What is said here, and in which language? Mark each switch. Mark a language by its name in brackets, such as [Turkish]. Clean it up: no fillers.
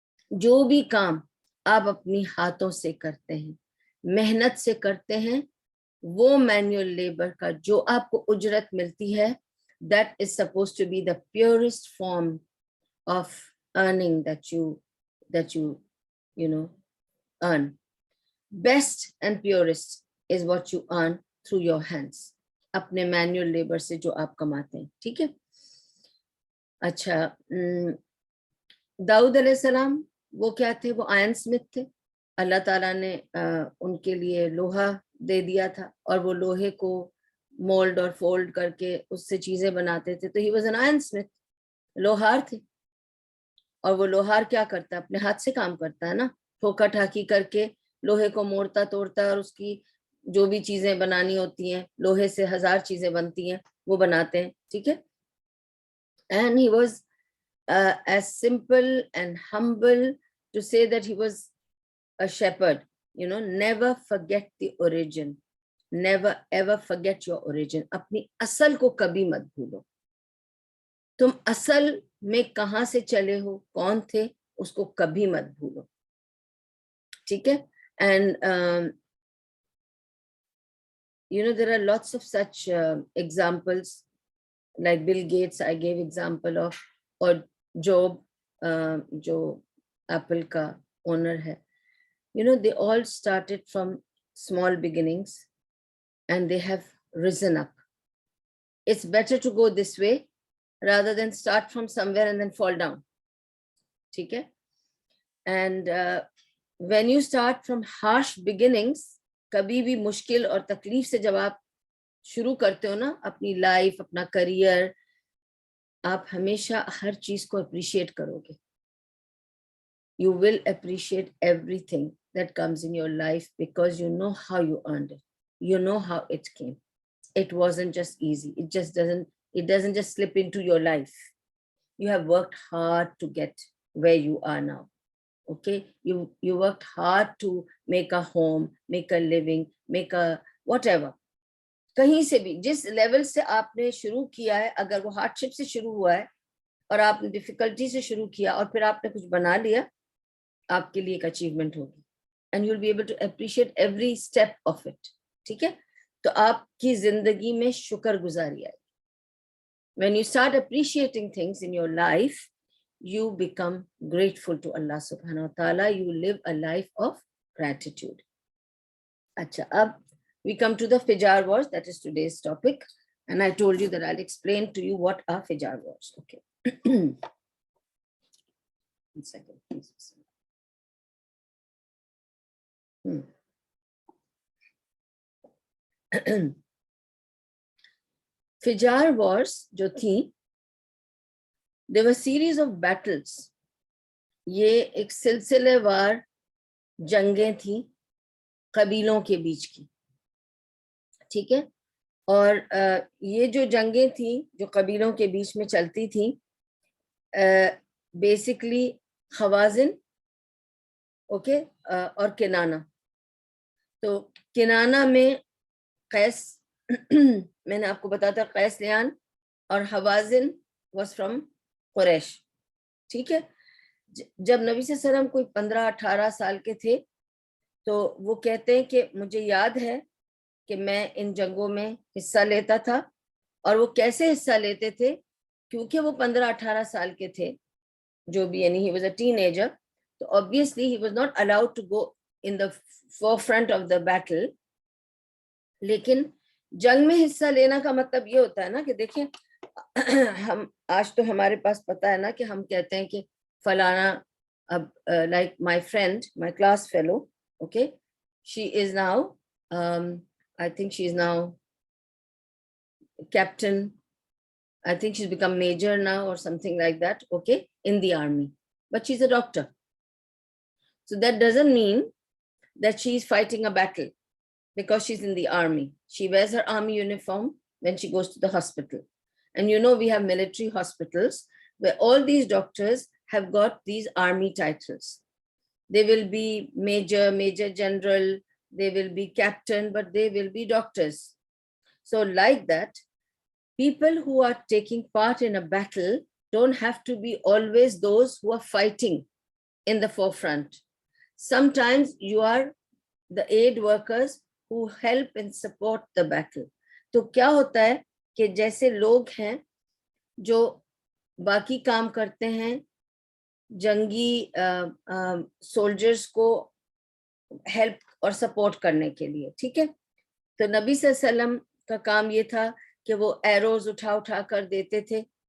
[Urdu] جو بھی کام آپ اپنی ہاتھوں سے کرتے ہیں، محنت سے کرتے ہیں، وہ مینوئل لیبر کا جو آپ کو اجرت ملتی ہے، [English] that is supposed to be the purest form of earning that you know earn. Best and purest is what you earn through your hands. [Urdu] اپنے مینوئل لیبر سے جو آپ کماتے ہیں. ٹھیک ہے. اچھا، داؤد علیہ السلام وہ کیا تھے؟ وہ آئرن اسمتھ تھے. اللہ تعالیٰ نے ان کے لیے لوہا دے دیا تھا، اور وہ لوہے کو مولڈ اور فولڈ کر کے اس سے چیزیں بناتے تھے. تو [English] he was an iron smith, [Urdu] لوہار تھے. اور وہ لوہار کیا کرتا ہے؟ اپنے ہاتھ سے کام کرتا ہے نا، ٹھوکا ٹھاکی کر کے لوہے کو موڑتا توڑتا ہے، اور اس کی جو بھی چیزیں بنانی ہوتی ہیں، لوہے سے 1000 چیزیں بنتی ہیں، وہ بناتے ہیں. ٹھیک ہے. [English] And he was as simple and humble to say that he was a shepherd. Never forget the origin. Never ever forget your origin. [Urdu] اپنی اصل کو کبھی مت بھولو. تم اصل میں کہاں سے چلے ہو، کون تھے، اس کو کبھی مت بھولو. ٹھیک ہے. [English] And there are lots of such examples, like Bill Gates I gave example of, [Urdu] اور جوب جو ایپل کا اونر ہے. [English] they all started from small beginnings and they have risen up. It's better to go this way rather than start from somewhere and then fall down. [Urdu] ٹھیک ہے. [English] And when you start from harsh beginnings, [Urdu] کبھی بھی مشکل اور تکلیف سے جب آپ شروع کرتے ہو نا اپنی لائف، اپنا کریئر، آپ ہمیشہ ہر چیز کو اپریشیٹ کرو گے. [English] You will appreciate everything that comes in your life because you know how you earned it. You know how it came. It wasn't just easy. It doesn't just slip into your life. You have worked hard to get where you are now. Okay? You worked hard to make a home, make a living, make a whatever. [Urdu] کہیں سے بھی جس level سے آپ نے شروع کیا ہے، اگر وہ ہارڈ شپ سے شروع ہوا ہے اور آپ نے ڈیفیکلٹی سے شروع کیا اور پھر آپ نے کچھ بنا لیا، آپ کے لیے ایک اچیومنٹ ہوگی. [English] And you will be able to appreciate every step of it. [Urdu] ٹھیک ہے. تو آپ کی زندگی میں شکر گزاری آئے. [English] When you start appreciating things in your life, you become grateful to Allah subhanahu wa ta'ala. You live a life of gratitude. [Urdu] اچھا، اب [English] we come to the Fijar wars. That is today's topic. And I told you that I'll explain to you what are Fijar wars. Okay. One second, please. Fijar wars [Urdu] جو تھی, [English] they were series of battles [Urdu] یہ ایک سلسلے وار جنگیں تھیں قبیلوں کے بیچ کی, ٹھیک ہے. اور یہ جو جنگیں تھیں جو قبیلوں کے بیچ میں چلتی تھیں, بیسکلی خوازن, اوکے, اور کنانہ. تو کنانہ میں قیس, میں نے آپ کو بتایا تھا قیس لیان, اور حوازن [English] was from [Urdu] قریش, ٹھیک ہے. جب نبی صلی اللہ علیہ وسلم کوئی 15-18 سال کے تھے تو وہ کہتے ہیں کہ مجھے یاد ہے کہ میں ان جنگوں میں حصہ لیتا تھا. اور وہ کیسے حصہ لیتے تھے, کیونکہ وہ 15-18 سال کے تھے جو بھی, یعنی [English] he was a teenager, [Urdu] تو [English] obviously he was not allowed to go in the forefront of the battle. [Urdu] لیکن جنگ میں حصہ لینا کا مطلب یہ ہوتا ہے نا کہ دیکھیں ہم آج تو ہمارے پاس پتا ہے نا کہ ہم کہتے ہیں کہ فلانا, اب [English] Like my friend, my class fellow, okay, she is now, I think she is now captain, I think she's become major now or something like that, okay, in the army, but she's a doctor. So that doesn't mean that she is fighting a battle because she's in the army. She wears her army uniform when she goes to the hospital. And you know, we have military hospitals where all these doctors have got these army titles. They will be major, major general, they will be captain, but they will be doctors. So like that, people who are taking part in a battle don't have to be always those who are fighting in the forefront. Sometimes you are the aid workers who help and support the battle. [Urdu] تو کیا ہوتا ہے کہ جیسے لوگ ہیں جو باقی کام کرتے ہیں جنگی سولجرز کو ہیلپ اور سپورٹ کرنے کے لیے, ٹھیک ہے. تو نبی صلی اللہ علیہ وسلم کا کام یہ تھا کہ وہ ایروز اٹھا کر دیتے تھے.